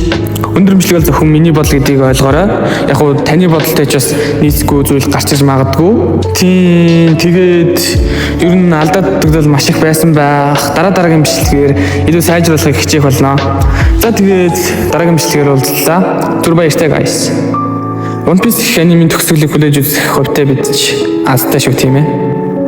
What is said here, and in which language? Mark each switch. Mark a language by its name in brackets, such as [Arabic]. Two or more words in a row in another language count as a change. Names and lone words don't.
[Mongolian] Өндөр бичлэг бол зөвхөн миний бодол гэдгийг ойлгоорой. Яг уу таны бодолтой ч бас нийцгүй зүйл гарч иж магадгүй. Тийм тэгээд ер нь алдаад дутагдал маш их байсан байх. Дараагийн бичлэгээр илүү сайжруулахыг хичээх болно. За тэгээд дараагийн бичлэгээр уулзлаа. Түр баяртай guys. One Piece анимын төгсгөлийг хүлээж үзэх хувьтай бид ч азтай шүү тийм ээ.